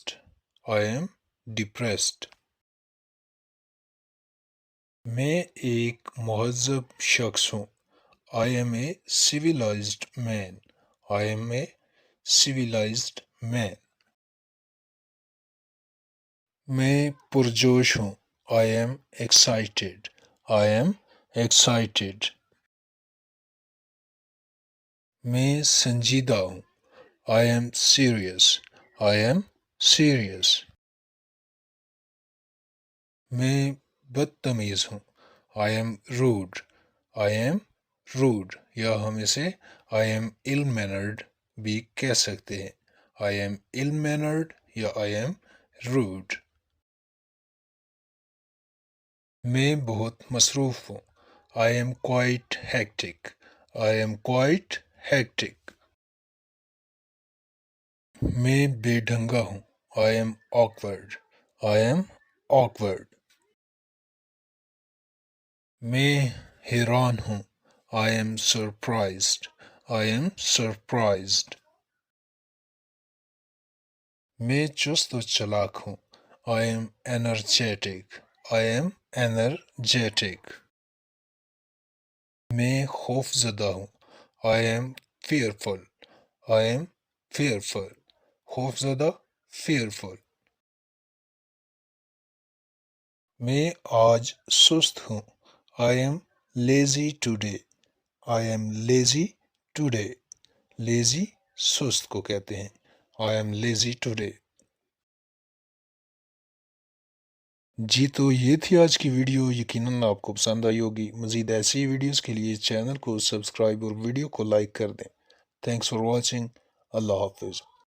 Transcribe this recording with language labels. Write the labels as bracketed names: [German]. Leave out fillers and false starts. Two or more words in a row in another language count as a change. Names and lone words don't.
[English] I am depressed. [Urdu] میں ایک مہذب شخص ہوں۔ [English] I am a civilized man. I am a civilized man. [Urdu] میں پرجوش ہوں. [English] I am excited. I am excited. [Urdu] میں سنجیدہ ہوں. [English] I am serious. I am serious. [Urdu] میں بدتمیز ہوں. [English] I am rude. I am rude. [Urdu] یا ہم اسے [English] I am ill-mannered [Urdu] بھی کہہ سکتے ہیں. [English] I am ill-mannered یا I am rude. [Urdu] میں بہت مصروف ہوں. [English] I am quite hectic. I am quite hectic. [Urdu] میں بے ڈھنگا ہوں. [English] I am awkward. I am awkward. [Urdu] میں حیران ہوں. [English] I am surprised. I am surprised. [Urdu] میں چست و چلاک ہوں. [English] I am energetic. I am energetic. [Urdu] میں خوف زدہ ہوں. [English] I am fearful. I am fearful. [Urdu] خوف زدہ fearful. میں آج سست ہوں. [English] I am lazy today. I am lazy today. [Urdu] Lazy سست کو کہتے ہیں. [English] I am lazy today. [Urdu] جی تو یہ تھی آج کی ویڈیو. یقیناً آپ کو پسند آئی ہوگی. مزید ایسی ویڈیوز کے لیے چینل کو سبسکرائب اور ویڈیو کو لائک کر دیں. [English] thanks for watching. [Urdu] اللہ حافظ.